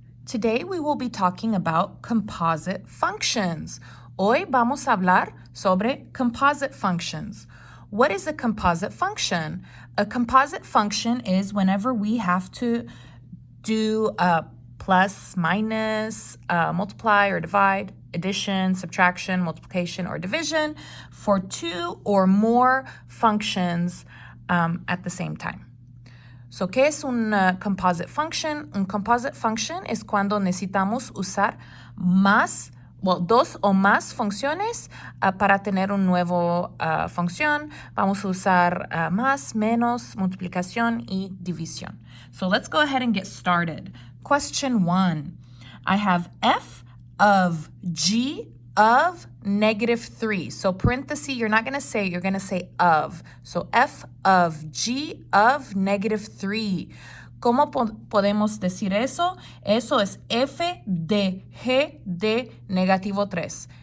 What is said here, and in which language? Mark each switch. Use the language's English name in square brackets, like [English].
[English] Today we will be talking about composite functions. [Spanish] Hoy vamos a hablar sobre composite functions. [English] What is a composite function? A composite function is whenever we have to do a plus, minus, multiply or divide, addition, subtraction, multiplication, or division for two or more functions at the same time. [Spanish] So, ¿qué es un composite function? Un composite function es cuando necesitamos usar dos o más funciones para tener una nueva función. Vamos a usar más, menos, multiplicación y división. [English] So let's go ahead and get started. Question 1. I have f of g of -3. So parenthesis, you're not going to say, you're going to say of. So f of g of -3. [Spanish] ¿Cómo podemos decir eso? Eso es f de g de -3.